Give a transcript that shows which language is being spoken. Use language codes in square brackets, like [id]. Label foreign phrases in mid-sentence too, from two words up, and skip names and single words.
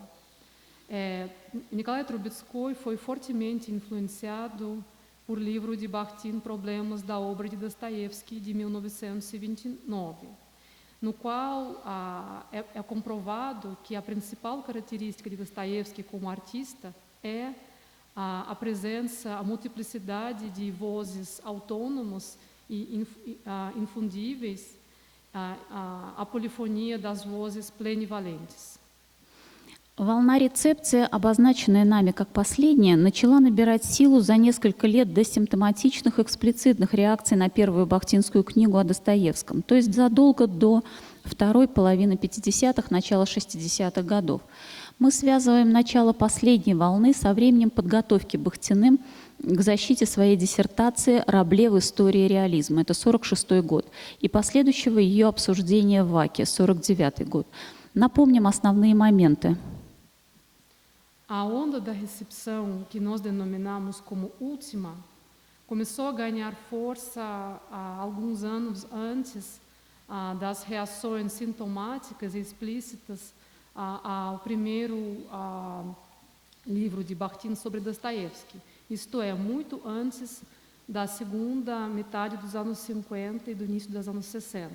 [pt] Nikolai Trubetskoy foi fortemente influenciado por livro de Bakhtin Problemas da obra de Dostoiévski, de 1929, no qual é comprovado que a principal característica de Dostoiévski como artista é a presença, a multiplicidade de vozes autônomas e infundíveis, a polifonia das vozes plenivalentes. [ru] Волна рецепции, обозначенная нами как последняя, начала набирать силу за несколько лет до симптоматичных эксплицитных реакций на первую бахтинскую книгу о Достоевском, то есть задолго до второй половины 50-х, начала 60-х годов. Мы связываем начало последней волны со временем подготовки Бахтиным к защите своей диссертации «Рабле в истории реализма», это 1946 год, и последующего ее обсуждения в ВАКе, 1949 год. Напомним основные моменты. [pt] A onda da recepção, que nós denominamos como última, começou a ganhar força alguns anos antes das reações sintomáticas e explícitas ao primeiro livro de Bakhtin sobre Dostoiévski, isto é, muito antes da segunda metade dos anos 50 e do início dos anos 60.